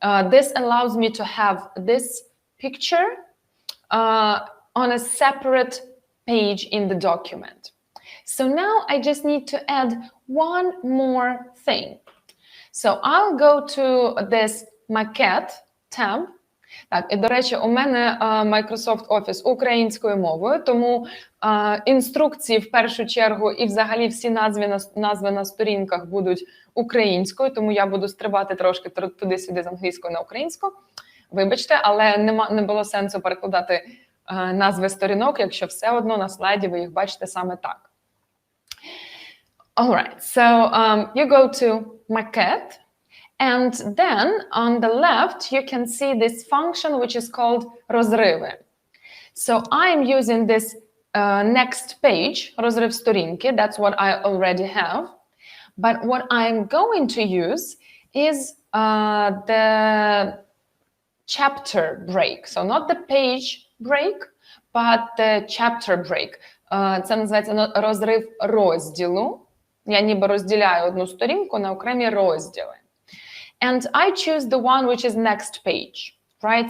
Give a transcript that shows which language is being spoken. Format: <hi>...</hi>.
<en>This allows me to have this picture on a separate page in the document. So now I just need to add one more thing. So I'll go to this Макет tab.</en> <uk>Так, і, до речі, у мене Microsoft Office українською мовою, тому інструкції в першу чергу і взагалі всі назви на сторінках будуть українською, тому я буду стрибати трошки туди-сюди з англійської на українську. Вибачте, але не було сенсу перекладати назви сторінок, якщо все одно на слайді ви їх бачите саме так.</uk> <en>All right, so you go to Макет. And then on the left, you can see this function, which is called розриви. So I'm using this next page,</en> <uk>розрив сторінки.</uk> <en>That's what I already have. But what I'm going to use is the chapter break. So not the page break, but the chapter break.</en> <uk>Це називається розрив розділу. Я ніби розділяю одну сторінку на окремі розділи.</uk> <en>And I choose the one which is next page, right?</en>